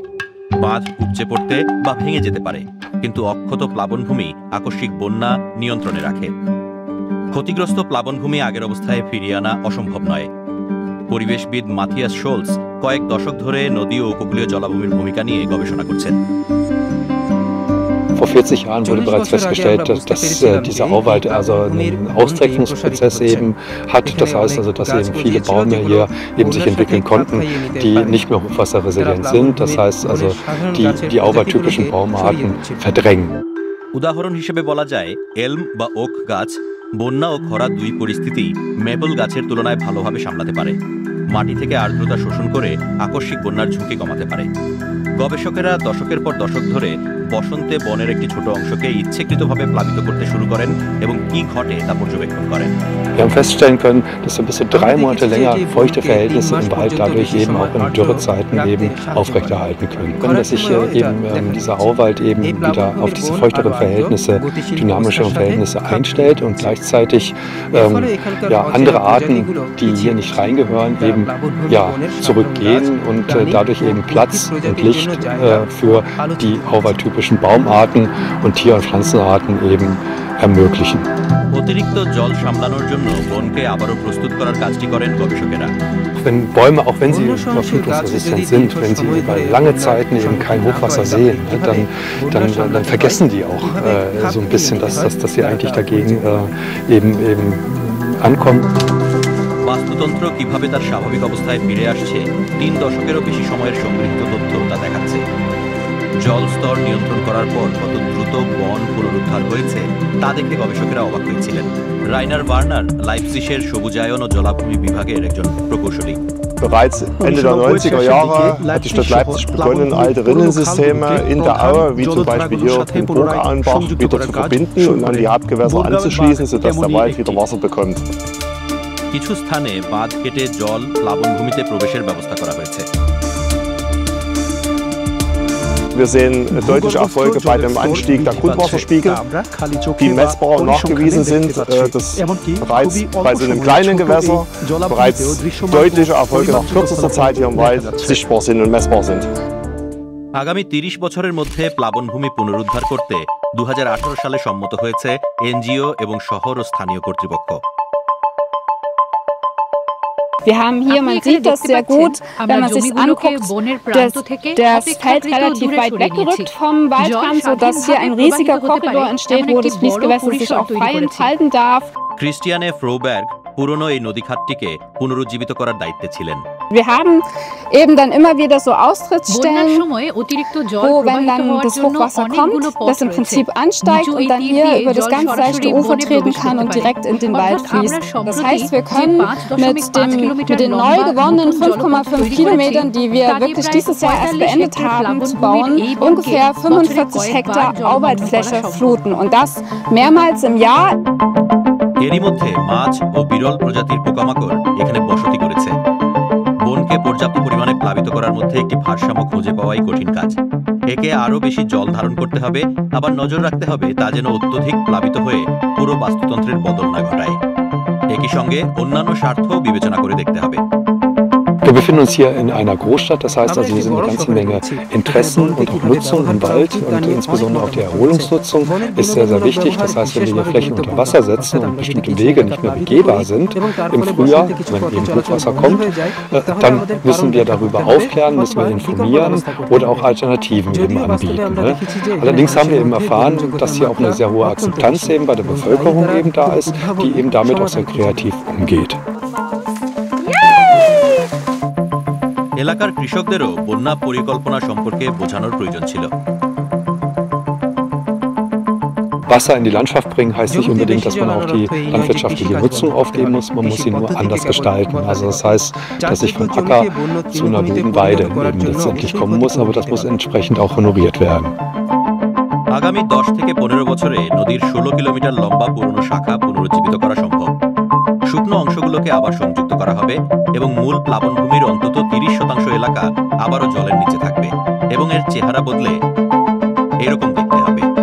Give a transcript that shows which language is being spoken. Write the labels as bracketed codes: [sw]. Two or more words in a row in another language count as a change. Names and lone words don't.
[bn] বাঁধ উপচে পড়তে বা ভেঙে যেতে পারে, কিন্তু অক্ষত প্লাবনভূমি আকস্মিক বন্যা নিয়ন্ত্রণে রাখে। ক্ষতিগ্রস্ত প্লাবনভূমি আগের অবস্থায় ফিরিয়ে আনা অসম্ভব নয়। পরিবেশবিদ মাথিয়াস শোলস কয়েক দশক ধরে নদী ও উপকূলীয় জলাভূমির ভূমিকা নিয়ে গবেষণা করছেন। [de] Vor 40 Jahren wurde bereits festgestellt, dass dieser Auwald also einen Austrägungsprozess eben hat. Das heißt also, dass eben viele Bäume hier eben sich entwickeln konnten, die nicht mehr hochwasserresilient sind. Das heißt also, die auwaldtypischen Baumarten verdrängen. [bn] উদাহরণ হিসেবে বলা যায়, এলম বা ওক গাছ বন্যা ও খরা দুই পরিস্থিতি মেপল গাছের তুলনায় ভালোভাবে সামলাতে পারে। মাটি থেকে আর্দ্রতা শোষণ করে আকস্মিক বন্যার ঝুঁকি কমাতে পারে। গবেষকেরা দশকের পর দশক ধরে বসন্তে বনের একটি ছোট অংশকে ইচ্ছাকৃতভাবে প্লাবিত করতে শুরু করেন এবং কি ঘটে তা পর্যবেক্ষণ করেন। [de] Wir haben feststellen können, dass wir bis zu 3 Monate länger feuchte Verhältnisse im Wald dadurch eben auch in Dürrezeiten eben aufrechterhalten können. Dass sich eben dieser Auwald eben wieder auf diese feuchteren Verhältnisse, dynamischeren Verhältnisse einstellt und gleichzeitig andere Arten, die hier nicht reingehören, eben zurückgehen und dadurch eben Platz und Licht für die auwaldtypischen Baumarten und Tier- und Pflanzenarten eben ermöglichen. [bn] অতিরিক্ত জল সামলানোর জন্য বনকে আবারও প্রস্তুত করার কাজটি করেন গবেষকেরা। [de] Wenn Bäume, auch wenn sie überflutungsresistent sind, wenn sie über lange Zeiten eben kein Hochwasser sehen, dann vergessen die auch so ein bisschen, dass sie eigentlich dagegen eben ankommen. [bn] বাস্তুতন্ত্র কিভাবে তার স্বাভাবিক অবস্থায় ফিরে আসছে 3 দশকেরও বেশি সময়ের সমৃদ্ধ তথ্য তা দেখাচ্ছে। জল স্তর নিয়ন্ত্রণ করার পর কত দ্রুত বন পুনরুদ্ধার হয়েছে তা দেখে গবেষকেরা অবাক হয়েছিলেন। রাইনার ওয়ার্নার লাইপজিগের সবুজায়ন ও জলাভূমি বিভাগের একজন প্রকৌশলী। [de] Bereits Ende der 90er Jahre hat die Stadt Leipzig begonnen, alte Rinnensysteme in der Aue, wie zum Beispiel hier den Burgauenbach, wieder zu verbinden und an die Hauptgewässer anzuschließen, sodass der Wald wieder Wasser bekommt. [bn] কিছু স্থানে বাঁধ কেটে জল প্লাবনভূমিতে প্রবেশের ব্যবস্থা করা হয়েছে। [de] Wir sehen deutliche Erfolge bei dem Anstieg der Grundwasserspiegel, die messbar und nachgewiesen sind, dass bereits bei so einem kleinen Gewässer bereits deutliche Erfolge nach kürzester Zeit hier im Wald sichtbar sind und messbar sind. [bn] আগামী ৩০ বছরের মধ্যে প্লাবনভূমি পুনরুদ্ধার করতে 2018 সালে সম্মত হয়েছে এনজিও এবং শহর ও স্থানীয় কর্তৃপক্ষ। [de] Wir haben hier, man sieht das sehr gut, wenn man sich anguckt, das Feld relativ weit weggerückt vom Waldrand, sodass hier ein riesiger Korridor entsteht, wo das Fließgewässer sich auch frei entfalten darf. [bn] ক্রিস্টিয়ানে ফ্রোবার্গ পুরনো এই নদীখাতটিকে পুনরুজ্জীবিত করার দায়িত্বে ছিলেন। [de] Wir haben eben dann immer wieder so Austrittsstellen, wo, wenn dann das Hochwasser kommt, das im Prinzip ansteigt und dann hier über das ganz leichte Ufer treten kann und direkt in den Wald fließt. Das heißt, wir können mit den neu gewonnenen 5,5 Kilometern, die wir wirklich dieses Jahr erst beendet haben zu bauen, ungefähr 45 Hektar Auwaldfläche fluten und das mehrmals im Jahr. [bn] এরই মধ্যে মাছ ও বিরল প্রজাতির পোকামাকড় এখানে বসতি করেছে। বনকে পর্যাপ্ত পরিমাণে প্লাবিত করার মধ্যে একটি ভারসাম্য খুঁজে পাওয়াই কঠিন কাজ। একে আরও বেশি জল ধারণ করতে হবে, আবার নজর রাখতে হবে তা যেন অত্যধিক প্লাবিত হয়ে পুরো বাস্তুতন্ত্রের বদল না ঘটায়। একই সঙ্গে অন্যান্য স্বার্থও বিবেচনা করে দেখতে হবে। [de] Wir befinden uns hier in einer Großstadt, das heißt also, hier sind eine ganze Menge Interessen und auch Nutzung im Wald und insbesondere auch die Erholungsnutzung ist sehr, sehr wichtig. Das heißt, wenn wir hier Flächen unter Wasser setzen und bestimmte Wege nicht mehr begehbar sind im Frühjahr, wenn eben Hochwasser kommt, dann müssen wir darüber aufklären, müssen wir informieren oder auch Alternativen eben anbieten. Ne? Allerdings haben wir eben erfahren, dass hier auch eine sehr hohe Akzeptanz eben bei der Bevölkerung eben da ist, die eben damit auch sehr kreativ umgeht. [bn] এলাকার কৃষকদেরও বন্যা পরিকল্পনা সম্পর্কে বোঝানোর প্রয়োজন ছিল। [de] Wasser in die Landschaft bringen heißt nicht unbedingt, dass man auch die landwirtschaftliche Nutzung aufgeben muss, man muss sie nur anders gestalten. Also das heißt, dass ich vom Acker zu einer Bodenweide eben letztendlich kommen muss, aber das muss entsprechend auch honoriert werden. [bn] আগামী 10 থেকে 15 বছরে নদীর 16 কিলোমিটার লম্বা পুরনো শাখা পুনরুজ্জীবিত করা সম্ভব। শুকনো অংশগুলোকে আবার সংযুক্ত করা হবে এবং মূল প্লাবনভূমির অন্তত 30% এলাকা আবারও জলের নিচে থাকবে এবং এর চেহারা বদলে এরকম দেখতে হবে।